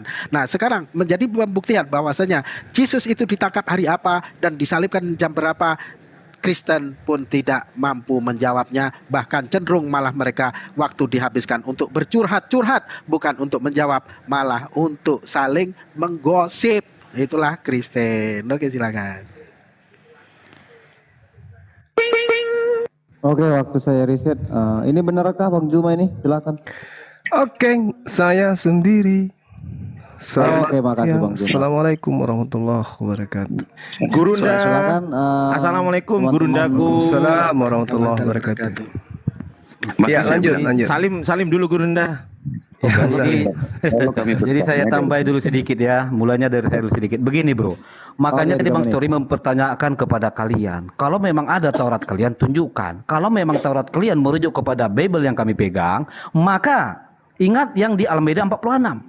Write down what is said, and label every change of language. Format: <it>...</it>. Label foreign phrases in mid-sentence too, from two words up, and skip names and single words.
<id>Nah, sekarang menjadi pembuktian bahwasanya Yesus itu ditangkap hari apa dan disalibkan jam berapa, Kristen pun tidak mampu menjawabnya, bahkan cenderung malah mereka waktu dihabiskan untuk bercurhat-curhat, bukan untuk menjawab, malah untuk saling menggosip. Itulah Kristen. Oke, silakan. Oke, waktu saya riset, ini benarkah Bang Juma ini? Silakan. Oke, saya sendiri. Oke, makasih Bang Juma.</id> <ar>السلام عليكم ورحمة الله وبركاته.</ar> <id>Gurunda, silakan.</id> <ar>Assalamualum Gurundaku. السلام عليكم ورحمة الله وبركاته.</ar> <id>Ya, lanjut. Salim dulu Gurunda. Jadi saya tambah dulu sedikit ya. Mulanya dari saya dulu sedikit. Begini bro. Makanya tadi Bang Story mempertanyakan kepada kalian, kalau memang ada Taurat kalian tunjukkan. Kalau memang Taurat kalian merujuk kepada Bible yang kami pegang, maka ingat yang di Al-Maidah 46.</id>